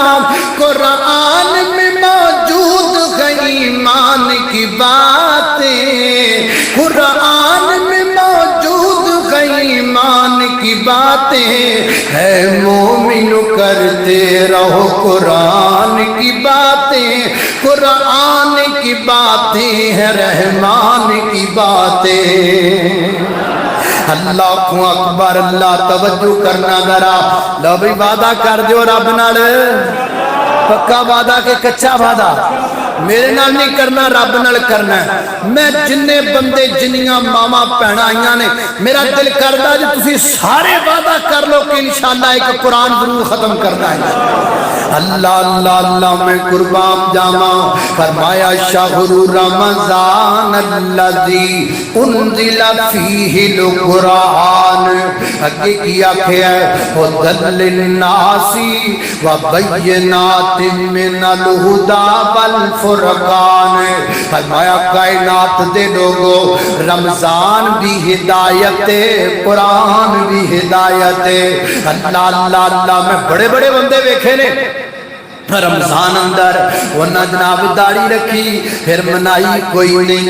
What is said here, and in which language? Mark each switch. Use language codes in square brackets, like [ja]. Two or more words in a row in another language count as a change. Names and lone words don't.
[ur] قرآن میں موجود ہے ایمان کی باتیں، قرآن میں موجود ہے ایمان کی باتیں. ہے مومن کرتے رہو قرآن کی باتیں، قرآن کی باتیں ہے رحمان کی باتیں. [ar] الله أكبر, [ur] اللہ توجہ کرنا ذرا. [pa] لو بھی وعدہ کر دیو رب نال، پکا وعدہ کہ کچا وعدہ. میرے نال نہیں کرنا، رب نال کرنا ہے. میں جنے بندے جنیاں ماماں بھین آئیاں نے، میرا دل کردا جے تسی سارے وعدہ کر لو کہ [ar] إن شاء الله [pa] ایک قرآن ضرور ختم کرنا ہے. اللہ اللہ اللہ میں قربان جاواں. [ar] फरमाया شهر رمضان الذي أنزل فيه القرآن. [pa] اگے کی آکھیا [ar] هدى للناس وبينات من الهدى والفرقان. [pa] فرمایا کائنات دے لوگو، رمضان بھی ہدایت، قرآن بھی ہدایت. اللہ اللہ اللہ میں بڑے بڑے بندے ویکھے نے رمضان اندر انہاں جناب داڑھی رکھی، فیر منائی کوئی نہیں.